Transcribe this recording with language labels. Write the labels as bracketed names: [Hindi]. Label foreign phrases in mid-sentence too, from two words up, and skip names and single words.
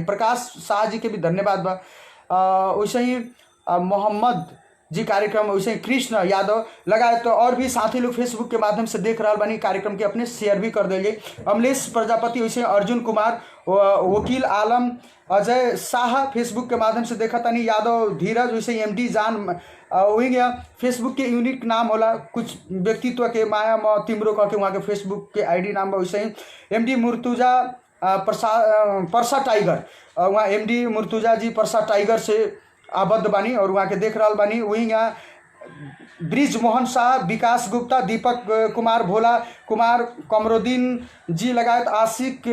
[Bhojpuri] प्रकाश शाह जी के भी धन्यवाद बा। वैसे ही मोहम्मद जी कार्यक्रम, वैसे ही कृष्ण यादव लगाए तो और भी साथी लोग फेसबुक के माध्यम से देख रहा बानी कार्यक्रम के अपने शेयर भी कर देंगे। अमलेश प्रजापति, वैसे अर्जुन कुमार, वकील आलम, अजय शाह फेसबुक के माध्यम से देखा तनी, यादव धीरज, वैसे MD जान वही गया फेसबुक के यूनिक नाम होला कुछ व्यक्तित्व के माया म तिम्रो कह के वहाँ के फेसबुक के ID नाम बा। वैसे ही MD मुर्तुजा परसा टाइगर, वहाँ MD मुर्तुजा जी परसा टाइगर से आबद्ध बानी और वहाँ के देख रहा बानी। वही यहाँ ब्रिज मोहन शाह, विकास गुप्ता, दीपक कुमार, भोला कुमार, कमरुद्दीन जी लगायत आशिक